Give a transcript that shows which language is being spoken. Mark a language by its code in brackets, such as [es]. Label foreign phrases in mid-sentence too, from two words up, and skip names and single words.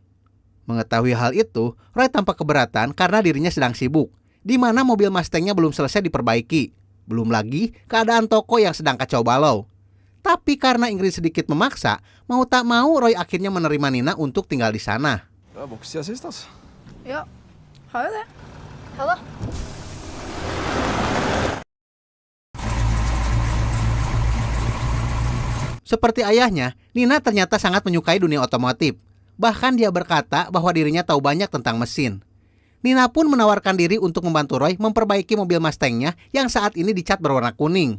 [id] Mengetahui hal itu, Roy tampak keberatan karena dirinya sedang sibuk, di mana mobil Mustangnya belum selesai diperbaiki. Belum lagi keadaan toko yang sedang kacau balau. Tapi karena Ingrid sedikit memaksa, mau tak mau Roy akhirnya menerima Nina untuk tinggal di sana. [no] Du har vokst siden sist, altså. Ja, har jo det. Hallå? [id] Seperti ayahnya, Nina ternyata sangat menyukai dunia otomotif. Bahkan dia berkata bahwa dirinya tahu banyak tentang mesin. Nina pun menawarkan diri untuk membantu Roy memperbaiki mobil Mustangnya yang saat ini dicat berwarna kuning.